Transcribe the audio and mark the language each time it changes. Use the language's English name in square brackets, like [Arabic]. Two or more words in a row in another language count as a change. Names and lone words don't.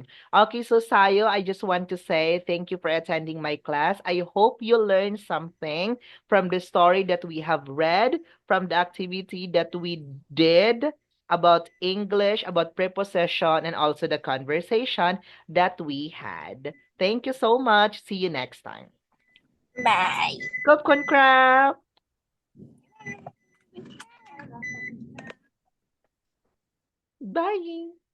[English] Okay, so Sayo, I just want to say thank you for attending my class. I hope you learned something from the story that we have read, from the activity that we did about English, about preposition, and also the conversation that we had. Thank you so much. See you next time. [Thai] บาย ขอบคุณครับ Bye.